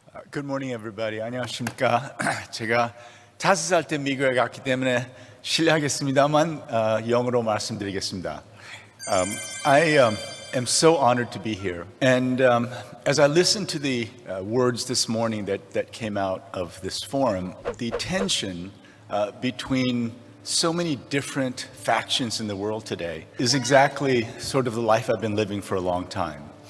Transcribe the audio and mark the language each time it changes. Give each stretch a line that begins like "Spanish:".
English: Good morning, everybody.
Korean: 안녕하십니까? 제가 5살 때 미국에 갔기 때문에 실례하겠습니다만 영어로 말씀드리겠습니다.
English: I am so honored to be here. And as I listened to the words this morning that came out of this forum, the tension between so many different factions in the world today is exactly sort of the life I've been living for a long time.